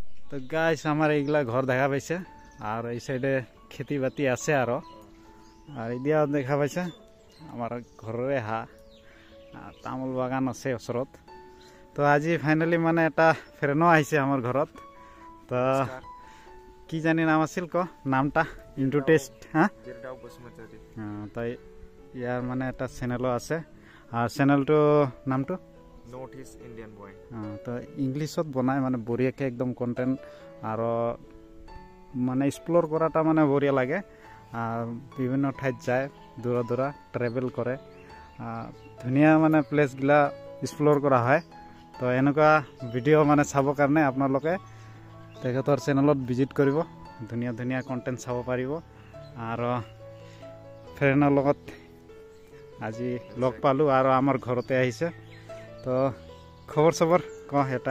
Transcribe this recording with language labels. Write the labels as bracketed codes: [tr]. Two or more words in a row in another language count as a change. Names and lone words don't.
[as] তো গাইস আমার এইগুলা ঘর দেখা পাইছে আর এই সাইডে খেতি বাতি আছে আর এইদিয়া দেখা পাইছে আমার ঘররে তামোল বাগান আছে ওচৰত। তো আজি ফাইনালি মানে এটা ফ্ৰেণ্ডো আহিছে আমার ঘৰত। তো কি জানি নাম আছিল ক নামটা ইন্টু টেস্ট তো ইয়ার মানে একটা চ্যানেলও আছে আর চ্যানেলটো নামটো নর্থ ইস্ট ইন্ডিয়ান বয়। তো ইংলিশত বনায় মানে বঢ়িয়াকে একদম কন্টেন্ট আর মানে এক্সপ্লোর করাটা মানে বঢ়িয়া লাগে আর বিভিন্ন ঠাইত যায় দূরা দূরা ট্রেভেল করে ধুনিয়া মানে প্লেসগুলা এক্সপ্লোর করা হয়। তো এনেকুৱা ভিডিঅ' মানে চাবৰ কাৰণে আপোনালোকে তেখেতৰ চেনেলত ভিজিট কৰিব, ধুনীয়া ধুনীয়া কণ্টেণ্ট চাব পাৰিব। আৰু ফ্ৰেণ্ডৰ লগত আজি লগ পালোঁ আৰু আমাৰ ঘৰতে আহিছে। তো খবৰ চবৰ ক এটা